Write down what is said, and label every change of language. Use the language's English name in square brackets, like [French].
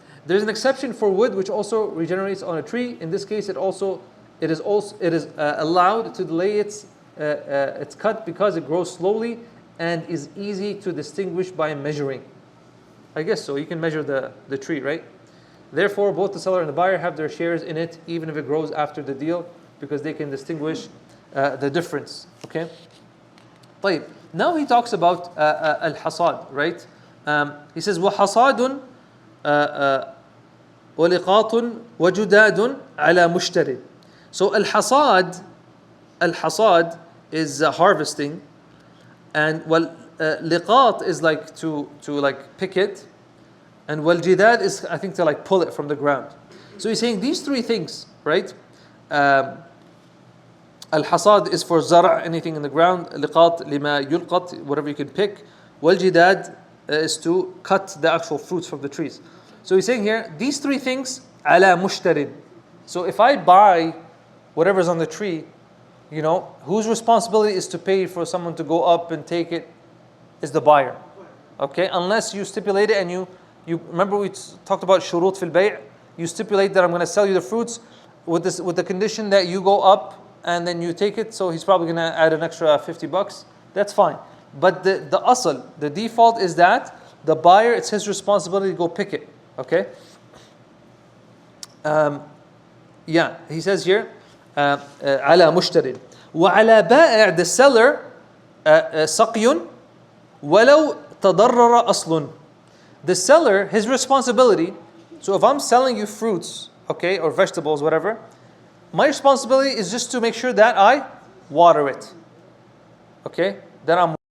[English] There's an exception for wood which also regenerates on a tree. In this case, it is allowed to delay its cut because it grows slowly and is easy to distinguish by measuring. I guess so. You can measure the tree, right? Therefore, both the seller and the buyer have their shares in it, even if it grows after the deal, because they can distinguish the difference. Okay. [Arabic] طيب. [English] Now he talks about al-hasad, right? He says [Arabic] وحصاد ولقاط وجداد على مشتري. [English] So al-hasad is harvesting, and liqat is like to like pick it, and wal-jidad is, I think, to like pull it from the ground. So he's saying these three things, right? Al-hasad is for zara', anything in the ground. Liqat lima yulqat, whatever you can pick. Wal-jidad is to cut the actual fruits from the trees. So he's saying here, these three things, ala mushtarin. So if I buy whatever's on the tree, you know, whose responsibility is to pay for someone to go up and take it is the buyer. Okay, unless you stipulate it and you remember we talked about shurut fil bay'. You stipulate that I'm going to sell you the fruits with the condition that you go up and then you take it. So he's probably going to add an extra $50. That's fine. But the asl, the default is that the buyer, it's his responsibility to go pick it. Okay. Yeah, he says here, [Arabic] على مشتري وعلى بائع, [English] the seller, [Arabic] سقي ولو تضرر أصل. [English] The seller, his responsibility. So if I'm selling you fruits, okay, or vegetables, whatever, my responsibility is just to make sure that I water it. Okay, that I'm